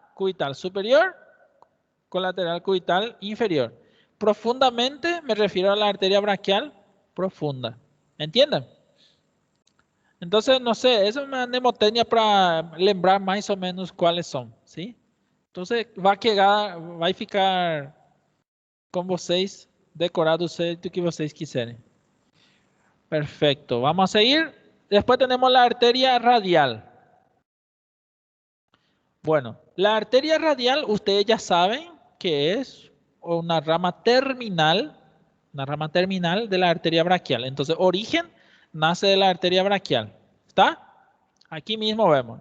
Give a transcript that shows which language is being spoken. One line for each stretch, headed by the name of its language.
Spanish: Cubital superior, colateral cubital inferior. Profundamente me refiero a la arteria braquial profunda. ¿Entienden? Entonces, no sé, es una mnemotecnia para lembrar más o menos cuáles son, ¿sí?
Portuguese: Entonces, vai ficar com vocês, decorado o jeito que vocês quiserem.
Spanish: Perfecto, vamos a seguir. Después tenemos la arteria radial. Bueno, la arteria radial, ustedes ya saben que es una rama terminal de la arteria braquial. Entonces, origen nace de la arteria braquial. ¿Está? Aquí mismo vemos.